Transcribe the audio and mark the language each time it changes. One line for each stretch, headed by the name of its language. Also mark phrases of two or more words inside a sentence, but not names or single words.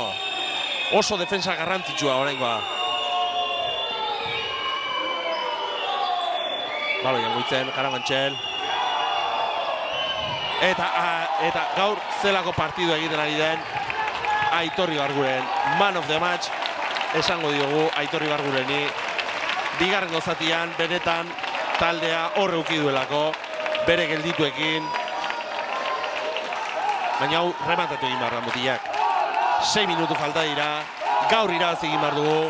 Basque: Oso defensa garrantzitsua oraingoa. Baloian guitzen, Karabantxel. Eta gaur zelako partidua egiten ari den Aitor Ibarguren
English: man of the match
Basque: esango diogu Aitor Ibargureni. Bigarrengo zatian benetan taldea horre uki duelako, bere geldituekin. Baina hau rematatu egin behar da mutilak. 6 minutu falta dira, gaur irabazi egin behar dugu.